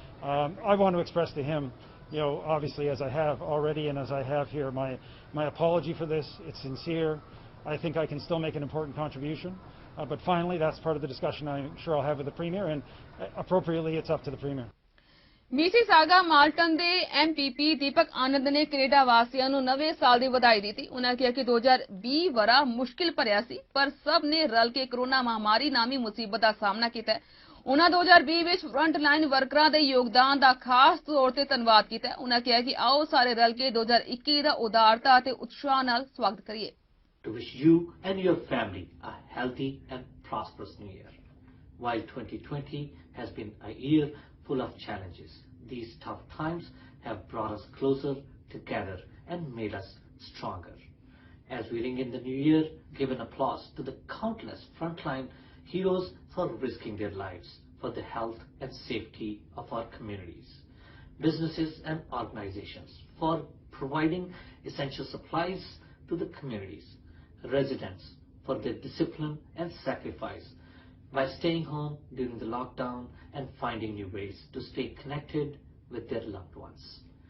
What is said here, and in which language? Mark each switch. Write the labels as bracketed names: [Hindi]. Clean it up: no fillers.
[English] I want to express to him, you know, obviously as I have already and as I have here, my apology for this. It's sincere. I think I can still make an important contribution, but finally that's part of the discussion I'm sure I'll have with the Premier, and appropriately it's up to the Premier. [Punjabi] Mississauga Malton ਦੇ MPP ਦੀਪਕ ਆਨੰਦ ਨੇ Canada ਵਾਸੀਆਂ ਨੂੰ ਨਵੇਂ ਸਾਲ ਦੀ ਵਧਾਈ ਦਿੱਤੀ। ਉਹਨਾਂ ਕਿਹਾ ਕਿ 2020 ਵਰਾ ਮੁਸ਼ਕਿਲ ਭਰਿਆ ਸੀ, ਪਰ ਸਭ ਨੇ ਰਲ ਕੇ ਕੋਰੋਨਾ ਮਹਾਮਾਰੀ ਨਾਮੀ ਮੁਸੀਬਤ ਦਾ ਸਾਹਮਣਾ ਕੀਤਾ। ਉਹਨਾਂ 2020 ਵਿੱਚ ਫਰੰਟ ਲਾਈਨ ਵਰਕਰਾਂ ਦੇ ਯੋਗਦਾਨ ਦਾ ਖਾਸ ਤੌਰ ਤੇ ਧੰਨਵਾਦ ਕੀਤਾ। ਉਹਨਾਂ ਕਿਹਾ ਕਿ ਆਓ ਸਾਰੇ ਰਲ ਕੇ 2021 ਦਾ ਉਦਾਰਤਾ ਅਤੇ ਉਤਸ਼ਾਹ ਨਾਲ ਸਵਾਗਤ ਕਰੀਏ। [English] To wish you and your family a healthy and prosperous new year. While 2020 has been a year full of challenges, these tough times have brought us closer together and made us stronger. As we ring in the new year, give an applause to the countless frontline heroes for risking their lives for the health and safety of our communities, businesses and organizations for providing essential supplies to the communities, residents for their discipline and sacrifice by staying home during the lockdown and finding new ways to stay connected with their loved ones.